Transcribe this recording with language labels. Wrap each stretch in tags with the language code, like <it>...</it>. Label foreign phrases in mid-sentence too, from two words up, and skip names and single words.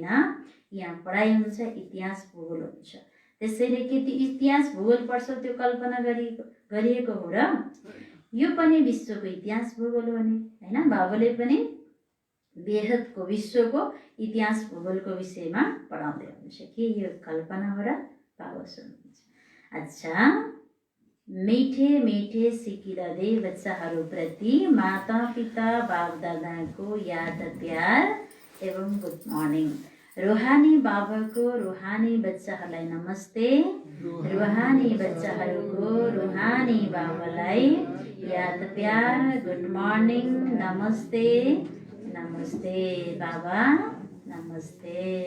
<ne>यहाँ पढाइ हुन्छ, इतिहास भूगोल हुन्छ। त्यसैले के त्यो इतिहास भूगोल पढ्छौ त्यो कल्पना गरिएको हो र? यो पनि विश्वको इतिहास भूगोल हो नि हैन। बाबुले पनि बेहदको विश्वको इतिहास भूगोलको विषयमा पढाउँदै हुनुहुन्छ। के यो कल्पना हो र? बाबा सुन्नुहुन्छ। अच्छा,</ne> <hi>मिठे मिठे</hi> <ne>सिकिरहँदै बच्चाहरूप्रति माता पिता बाप दादाको याद प्यार एवं</ne> <en>good morning.</en> <ne>रुहानी बाबाको रुहानी बच्चाहरूलाई नमस्ते। रुहानी बच्चाहरूको रुहानी बाबालाई याद प्यार</ne> <en>good morning</en> <ne>नमस्ते। नमस्ते बाबा, नमस्ते।</ne>